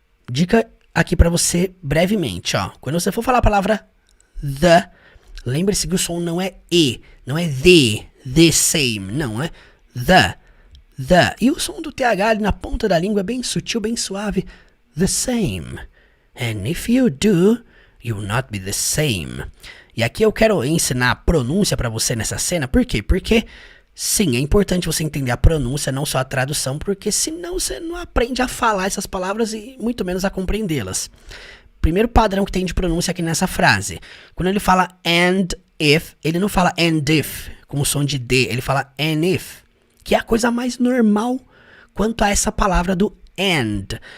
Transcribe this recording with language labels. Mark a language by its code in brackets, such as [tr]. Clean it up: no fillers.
[pt] Dica aqui pra você brevemente, ó. Quando você for falar a palavra the, lembre-se que o som não é e, não é the same, não é the. E o som do TH ali na ponta da língua é bem sutil, bem suave. [en] The same. And if you do, you'll not be the same. [pt] E aqui eu quero ensinar a pronúncia pra você nessa cena, por quê? Porque sim, é importante você entender a pronúncia, não só a tradução, porque senão você não aprende a falar essas palavras e muito menos a compreendê-las. Primeiro padrão que tem de pronúncia aqui nessa frase. Quando ele fala and if, ele não fala and if, com o som de D, ele fala and if, que é a coisa mais normal quanto a essa palavra do and.